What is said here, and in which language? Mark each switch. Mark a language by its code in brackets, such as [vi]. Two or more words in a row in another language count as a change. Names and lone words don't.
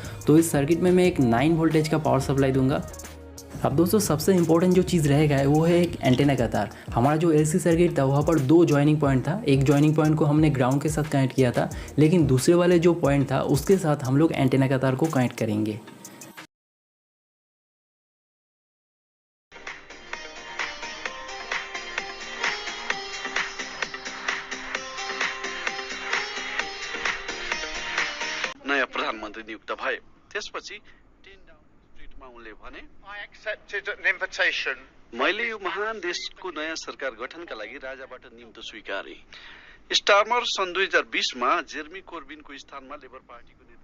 [hi] तो इस सर्किट में मैं एक 9 वोल्टेज का [en] power supply [hi] दूंगा। अब दोस्तों सबसे इंपॉर्टेंट जो चीज़ रहेगा वो है एक एंटेना का तार। हमारा जो LC सर्किट था वहाँ पर दो [en] joining point [hi] था, एक [en] joining point [hi] को हमने ग्राउंड के साथ कनेक्ट किया था, लेकिन दूसरे वाले जो [en] point [hi] था उसके साथ हम लोग एंटेना का तार को कनेक्ट करेंगे। [ne] नयाँ प्रधानमन्त्री नियुक्त भए त्यसपछि उनले भने [en] I accepted an invitation. [ne] मैले यो महान देशको नयाँ सरकार गठनका लागि राजाबाट निम्तो स्वीकारे। स्टार्मर सन् 2020 मा जेरेमी कोर्बिनको स्थानमा लेबर पार्टीको